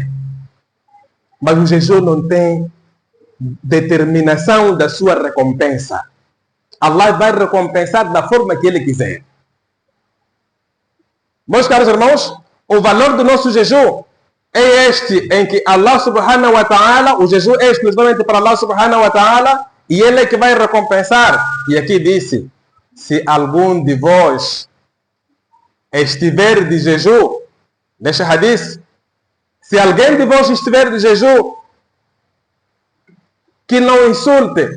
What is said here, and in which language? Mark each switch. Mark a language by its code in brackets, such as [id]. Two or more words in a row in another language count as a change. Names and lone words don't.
[pt] Mas o jejum não tem determinação da sua recompensa. Allah vai recompensar da forma que Ele quiser. Meus caros irmãos, o valor do nosso jejum é este, em que [ar] الله سبحانه وتعالى, [pt] o jejum é exclusivamente para [ar] الله سبحانه وتعالى, [pt] e Ele é que vai recompensar. E aqui disse: se algum de vós estiver de jejum, Neste hadith, se alguém de vós estiver de jejum, que não insulte.